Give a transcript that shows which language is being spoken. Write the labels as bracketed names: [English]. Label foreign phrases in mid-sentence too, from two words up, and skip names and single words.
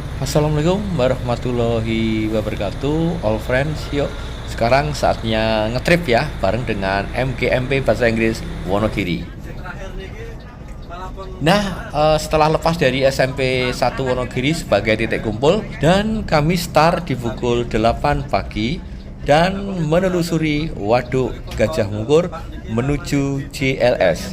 [Arabic] السلام عليكم ورحمة الله وبركاته, [English] all friends. [Indonesian] Yuk, sekarang saatnya ngetrip ya, bareng dengan MGMP Bahasa Inggris Wonogiri. Nah, setelah lepas dari SMP 1 Wonogiri sebagai titik kumpul, dan kami start di pukul 8 pagi dan menelusuri Waduk Gajah Mungkur menuju JLS.